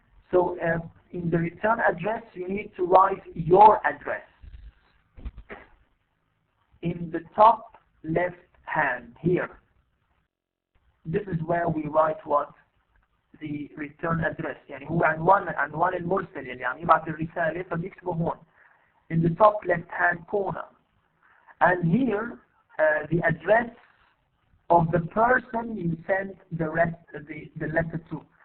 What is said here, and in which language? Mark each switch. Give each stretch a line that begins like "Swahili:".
English: So in the return address, you need to write your address. In the top left hand here. This is where we write what? The return address.
Arabic: يعني هو عنوان المرسل اللي عم يبعث الرسالة فبيكتبه هون.
English: In the top left hand corner. And here the address of the person you send the letter to.